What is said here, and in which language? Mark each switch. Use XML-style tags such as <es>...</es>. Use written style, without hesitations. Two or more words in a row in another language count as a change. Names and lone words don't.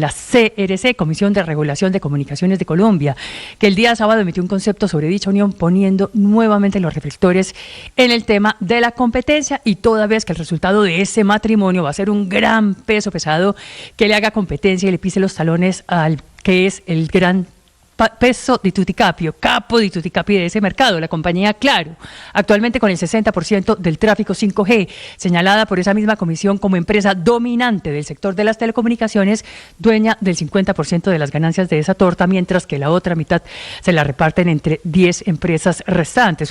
<es>la CRC, Comisión de Regulación de Comunicaciones de Colombia, que el día sábado emitió un concepto sobre dicha unión poniendo nuevamente los reflectores en el tema de la competencia y toda vez que el resultado de ese matrimonio va a ser un gran peso pesado que le haga competencia y le pise los talones al que es el gran peso</es> <it>di tutti capi, capo di tutti capi</it> <es>de ese mercado, la compañía Claro, actualmente con el 60% del tráfico 5G, señalada por esa misma comisión como empresa dominante del sector de las telecomunicaciones, dueña del 50% de las ganancias de esa torta, mientras que la otra mitad se la reparten entre 10 empresas restantes.</es>